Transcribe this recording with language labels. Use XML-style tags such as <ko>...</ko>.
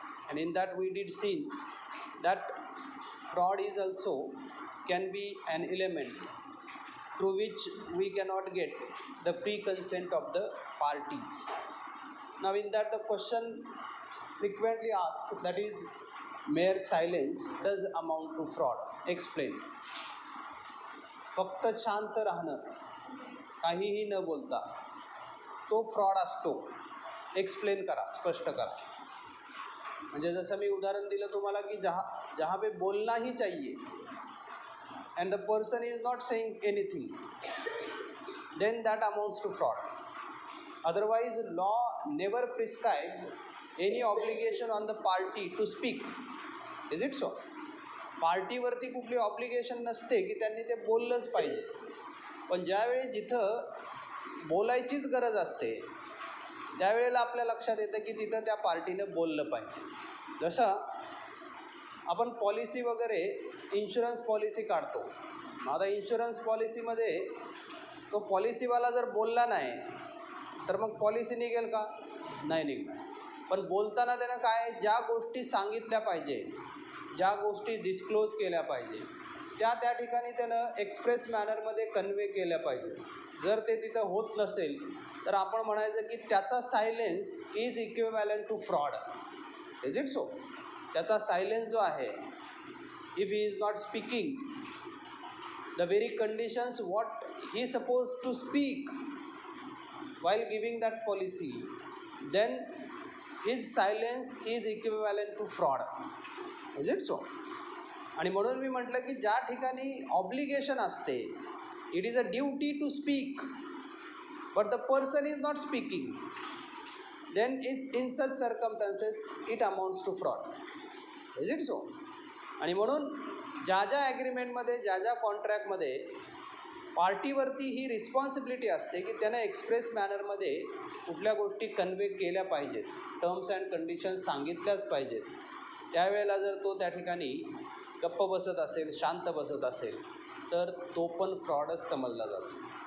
<en>And in that we did see that fraud is also can be an element through which we cannot get the free consent of the parties. Now in that the question frequently asked, that is, mere silence does amount to fraud. Explain.</en> <mr>फक्त शांत राहणं, काहीही न बोलता, तो fraud असतो. Explain करा, स्पष्ट करा. म्हणजे जसं मी उदाहरण दिलं तुम्हाला की</mr> <hi>जहाँ पे बोलना ही चाहिए</hi> <en>and the person is not saying anything, then that amounts to fraud. Otherwise law never prescribed any obligation on the party to speak. Is it so?</en> <mr>पार्टीवरती कुठली ऑब्लिगेशन नसते की त्यांनी ते बोललंच पाहिजे. पण ज्यावेळी जिथं बोलायचीच गरज असते त्यावेळेला आपल्या लक्षात येतं की तिथं त्या पार्टीनं बोललं पाहिजे. जसं आपण पॉलिसी वगैरे इन्शुरन्स पॉलिसी काढतो. आता इन्शुरन्स पॉलिसीमध्ये तो पॉलिसीवाला जर बोलला नाही तर मग पॉलिसी निघेल का? नाही निघणार. पण बोलताना त्यानं काय, ज्या गोष्टी सांगितल्या पाहिजे, ज्या गोष्टी डिस्क्लोज केल्या पाहिजे, त्या ठिकाणी त्यानं एक्सप्रेस मॅनरमध्ये कन्वे केल्या पाहिजे. जर ते तिथं होत नसेल तर आपण म्हणायचं की त्याचा</mr> <en>Silence is equivalent to fraud. Is it so?</en> <mr>त्याचा सायलेन्स जो आहे,</mr> <en>If he is not speaking the very conditions what he suppose to speak while giving that policy, then his silence is equivalent to fraud. Is it so?</en> <mr>आणि म्हणून मी म्हटलं की ज्या ठिकाणी obligation असते,</mr> <en>It is a duty to speak, but the person is not speaking, then in such circumstances it amounts to fraud. Is it so?</en> <mr>आणि म्हणून ज्या ॲग्रीमेंटमध्ये, ज्या कॉन्ट्रॅक्टमध्ये पार्टीवरती ही रिस्पॉन्सिबिलिटी असते की त्यानं एक्सप्रेस मॅनरमध्ये कुठल्या गोष्टी कन्वे केल्या पाहिजेत, टर्म्स अँड कंडिशन्स सांगितल्याच पाहिजेत, त्यावेळेला जर तो त्या ठिकाणी गप्प बसत असेल, शांत बसत असेल, तर तो पण फ्रॉडच समजला जातो.</mr>